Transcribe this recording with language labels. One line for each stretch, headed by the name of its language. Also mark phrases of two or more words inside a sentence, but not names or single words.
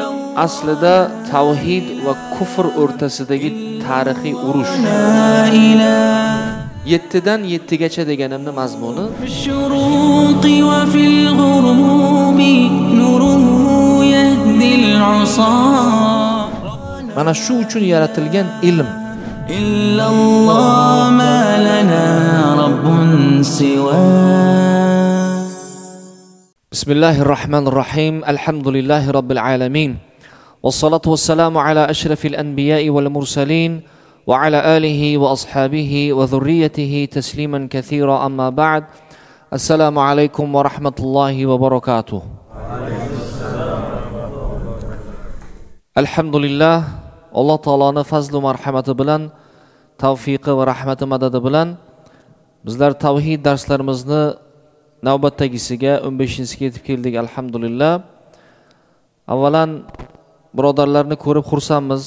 Uzbek: aslida tavhid va kufr o'rtasidagi tarixiy urush. 7dan 7gacha deganimni mazmuni mana shu uchun yaratilgan ilm.
Arabic: Bismillahirrahmanirrahim. الحمد لله رب العالمين والصلاة والسلام على أشرف الأنبياء والمرسلين وعلى آله وأصحابه وذريته تسليما كثيرا أما بعد. السلام عليكم ورحمة الله وبركاته. Alhamdulillah,
Uzbek: Alloh taoloning fazl va marhamati bilan, tavfiqi va rahmati madadi bilan bizlar tavhid darslarimizni navbatdagisiga 15-siga yetib keldik. Alhamdulillah. Avvalan birodarlarni ko'rib xursandmiz.